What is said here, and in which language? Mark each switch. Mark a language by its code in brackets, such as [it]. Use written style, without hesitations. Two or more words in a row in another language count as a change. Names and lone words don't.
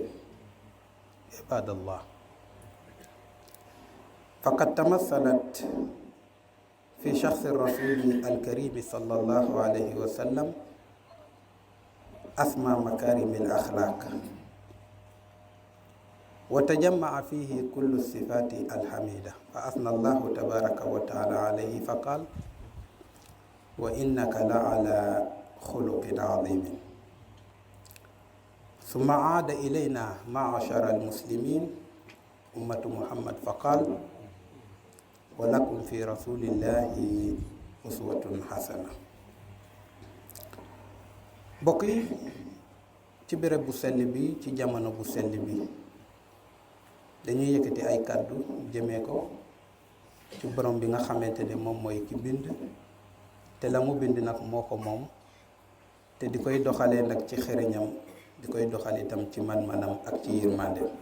[ar] عباد الله، فقد تمثلت في شخص الرسول الكريم صلى الله عليه وسلم أسمى مكارم الأخلاق، وتجمع فيه كل الصفات الحميدة، فأثنى الله تبارك وتعالى عليه فقال: وإنك لعلى خلق عظيم. ثم عاد إلينا معشر المسلمين أمة محمد فقال: ولكم في رسول الله أسوة حسنة. [wo] mbokk yi, ci béréb bu sell bi, ci jamono bu sell bi, dañuy yëkkati ay kàddu jëmee ko ci borom bi nga xamante ne moom mooy ki bind, te la mu bind nag moo ko moom, te di koy doxalee nag ci xereñam, di koy doxal itam ci man-manam ak ci yërmande.